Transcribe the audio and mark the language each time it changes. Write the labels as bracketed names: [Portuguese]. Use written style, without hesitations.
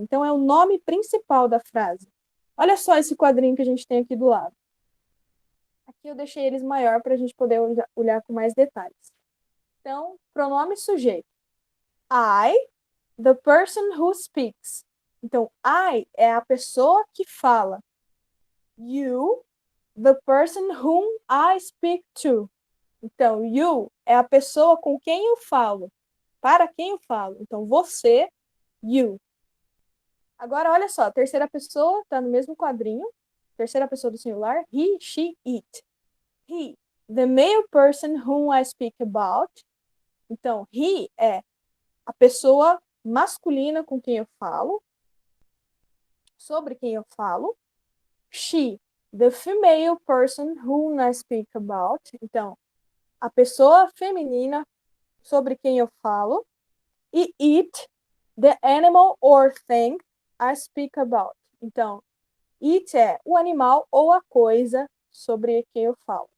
[Portuguese] Então, é o nome principal da frase. Olha só esse quadrinho que a gente tem aqui do lado. Aqui eu deixei eles maior para a gente poder olhar com mais detalhes. Então, pronome sujeito. [English] I, the person who speaks. [Portuguese] Então, I é a pessoa que fala. [English] You, the person whom I speak to. [Portuguese] Então, you é a pessoa com quem eu falo. Para quem eu falo. Então, você, you. Agora, olha só, a terceira pessoa está no mesmo quadrinho. Terceira pessoa do singular, [English] he, she, it. He, the male person whom I speak about. [Portuguese] Então, he é a pessoa masculina com quem eu falo, sobre quem eu falo. [English] She, the female person whom I speak about. [Portuguese] Então, a pessoa feminina sobre quem eu falo. [English] E it, the animal or thing I speak about. [Portuguese] Então, it é o animal ou a coisa sobre quem eu falo.